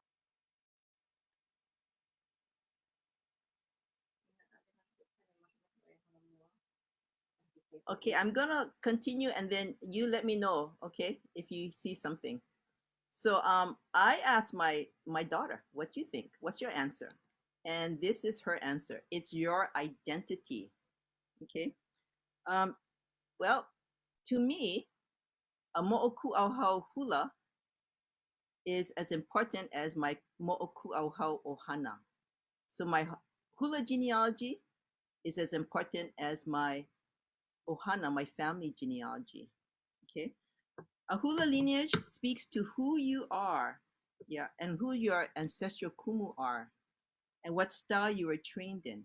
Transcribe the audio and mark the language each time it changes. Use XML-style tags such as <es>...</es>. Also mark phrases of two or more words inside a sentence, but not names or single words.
<en>Okay, I'm going to continue and then you let me know, okay, if you see something. So I asked my daughter, what do you think? What's your answer? And this is her answer. It's your identity. Okay. Well, to me, a</en> <haw>Moʻoku ʻauhau hula</haw> <en>is as important as my</en> <haw>Moʻoku ʻauhau ʻohana.</haw> <en>So my hula genealogy is as important as my ʻohana, my family genealogy. Okay. A hula lineage speaks to who you are, yeah, and who your ancestral kumu are, and what style you were trained in.</en>